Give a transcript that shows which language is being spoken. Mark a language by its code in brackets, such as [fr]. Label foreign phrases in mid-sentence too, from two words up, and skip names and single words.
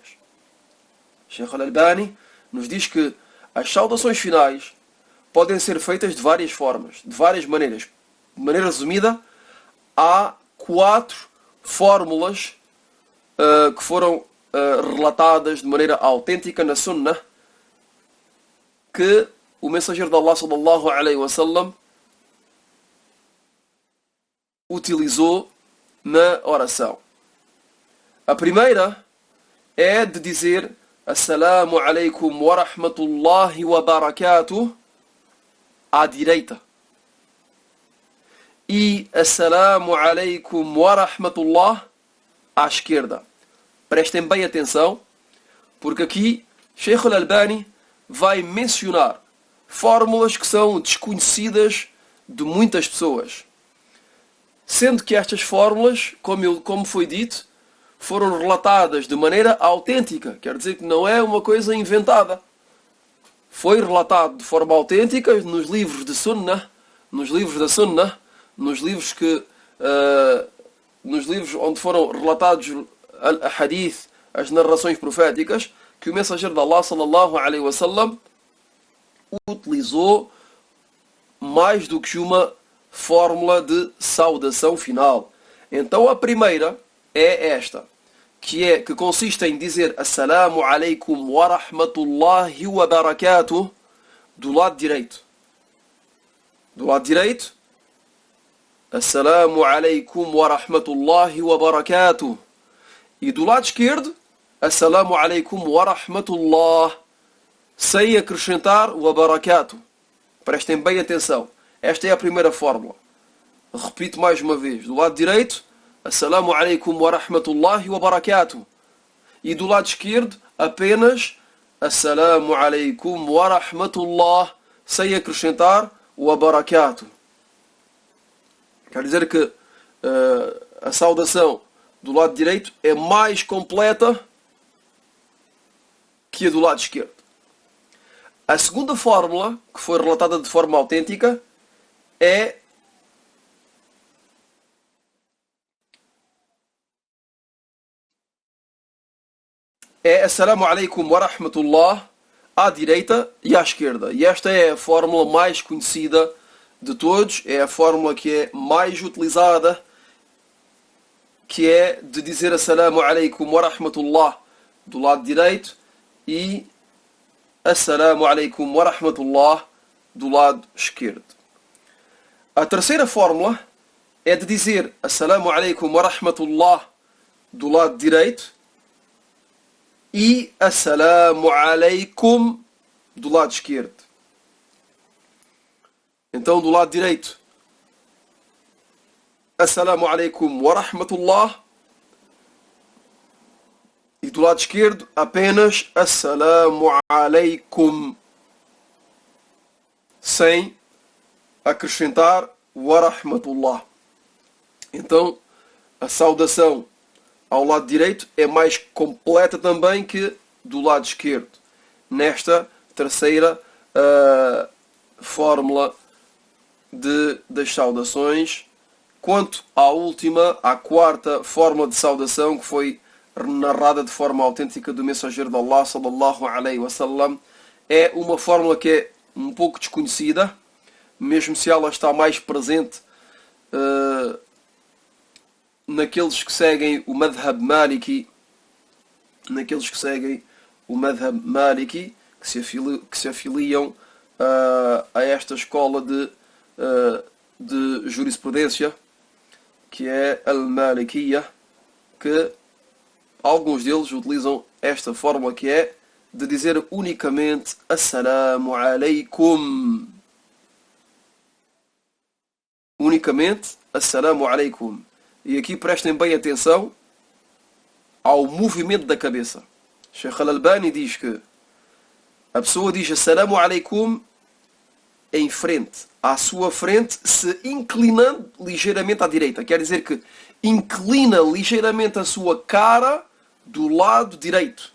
[pt] Sheikh Al-Albani nos diz que as saudações finais podem ser feitas de várias formas, de várias maneiras. De maneira resumida, há 4 fórmulas que foram relatadas de maneira autêntica na Sunnah, que o mensageiro de Allah [ar] صلى الله عليه وسلم [pt] utilizou na oração. A primeira é de dizer [ar] السلام عليكم ورحمة الله وبركاته [pt] à direita, e [ar] السلام عليكم ورحمة الله [pt] à esquerda. Prestem bem atenção, porque aqui Sheikh Al-Albani vai mencionar fórmulas que são desconhecidas de muitas pessoas, sendo que estas fórmulas, como foi dito, foram relatadas de maneira autêntica. Quer dizer que não é uma coisa inventada. Foi relatado de forma autêntica nos livros de Sunnah, nos livros da Sunnah, nos livros onde foram relatados a hadith, as narrações proféticas, que o mensageiro de Allah [ar] صلى الله عليه وسلم [pt] utilizou mais do que uma fórmula de saudação final. Então a primeira é esta, que consiste em dizer [ar] السلام عليكم ورحمة الله وبركاته [pt] do lado direito. Do lado direito, [ar] السلام عليكم ورحمة الله وبركاته. [pt] E do lado esquerdo, [ar] السلام عليكم ورحمة الله, [pt] sem acrescentar [ar] وبركاته. [pt] Prestem bem atenção. Esta é a primeira fórmula. Repito mais uma vez. Do lado direito, [ar] السلام عليكم ورحمة الله وبركاته. [pt] E do lado esquerdo, apenas [ar] السلام عليكم ورحمة الله, [pt] sem acrescentar [ar] وبركاته. [pt] Quer dizer que a saudação do lado direito é mais completa que a do lado esquerdo. A segunda fórmula, que foi relatada de forma autêntica, é [ar] السلام عليكم ورحمة الله [pt] à direita e à esquerda. E esta é a fórmula mais conhecida de todos, é a fórmula que é mais utilizada, que é de dizer [ar] السلام عليكم ورحمة الله [pt] do lado direito e [ar] السلام عليكم ورحمة الله [pt] do lado esquerdo. A terceira fórmula é de dizer [ar] السلام عليكم ورحمة الله [pt] do lado direito e [ar] السلام عليكم [pt] do lado esquerdo. Então, do lado direito, [ar] السلام عليكم ورحمة الله, [pt] e do lado esquerdo apenas [ar] السلام عليكم, [pt] sem acrescentar [ar] ورحمة الله. [pt] Então, a saudação ao lado direito é mais completa também que do lado esquerdo, nesta terceira fórmula das saudações. Quanto à última, à quarta fórmula de saudação, que foi narrada de forma autêntica do mensageiro de Allah [ar] صلى الله عليه وسلم, [pt] é uma fórmula que é um pouco desconhecida, mesmo se ela está mais presente naqueles que seguem o [ar] مذهب مالكي, [pt] que se afiliam a esta escola de jurisprudência, que é al-Malikiyya, que alguns deles utilizam esta fórmula, que é de dizer unicamente [ar] السلام عليكم. [pt] Unicamente [ar] السلام عليكم. [pt] E aqui prestem bem atenção ao movimento da cabeça. Sheikh Al-Albani diz que a pessoa diz [ar] السلام عليكم [pt] em frente, à sua frente, se inclinando ligeiramente à direita. Quer dizer que inclina ligeiramente a sua cara do lado direito.